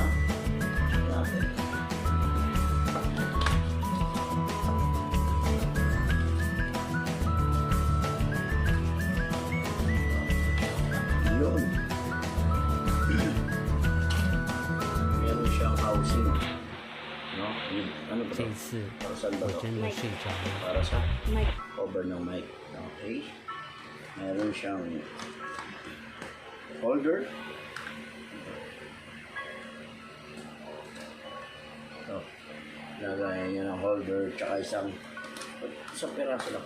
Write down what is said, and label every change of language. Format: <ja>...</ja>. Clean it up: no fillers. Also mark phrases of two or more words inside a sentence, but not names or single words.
<tl>Natin. Yun. Meron siyang housing. No? Ano ba?</tl> <zh>这次</zh> <tl>Para saan ba</tl> <zh>我</zh> <tl>to?</tl> <zh>真的睡着了。</zh> <tl>Para sa Mic. cover ng mic. Okay. Meron siyang holder. So, lagayan niya ng holder tsaka isang piraso lang.</tl>